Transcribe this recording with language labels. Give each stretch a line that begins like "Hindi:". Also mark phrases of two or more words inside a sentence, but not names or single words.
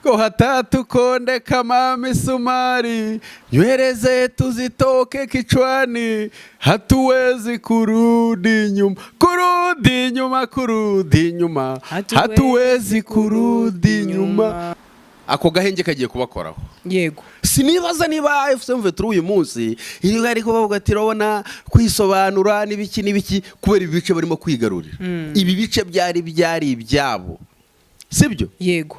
Swahili: ko hatatukonde kama misumari, nywele tuzitoke kichwani, hatuwezi kurudi nyuma, hatuwezi kurudi nyuma.
Kinyarwanda: Ako gahenge kagiye kubakoraho. Yego. Sinibaza niba FM23 uyu munsi iri ariko bavuga ati robona kwisobanura n'ibiki kubera ibice barimo kwigarurira. Ibi bice byari ibyabo. Sibyo? Yego.